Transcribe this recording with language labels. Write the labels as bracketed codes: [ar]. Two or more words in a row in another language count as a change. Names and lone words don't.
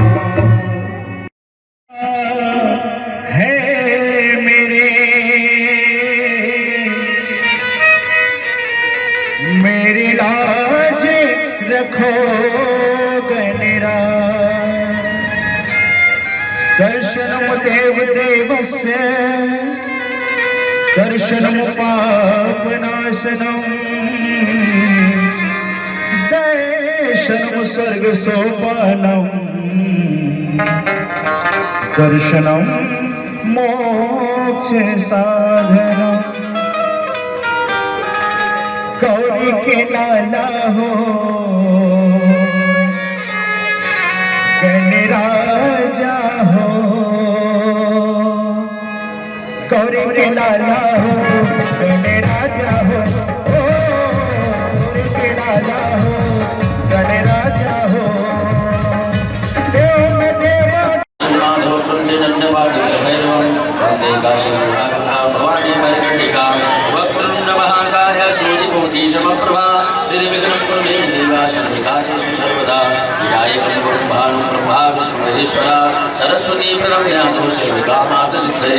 [hi] है मेरी लाज रखो गणराज। [sa] दर्शनम देव देवस्य दर्शनम पापनाशनम दर्शनम स्वर्ग सोपानम दर्शनम मोक्ष साधनम। [hi] गौरी के लाला हो गणराजा हो। गौरी के लाला हो गणराजा हो। गौरी के लाला हो गणराजा हो। देव देवा [sa] भवानी मरिका वक्रतुंड महाकाय सूर्यकोटि समप्रभा निर्विघ्नं कुरु मे देव सर्वकार्येषु सर्वदा। विनायकं गुरुं भानुं ब्रह्मा विष्णुमहेश्वरा सरस्वती प्रणम्या सर्वकामार्थसिद्धये।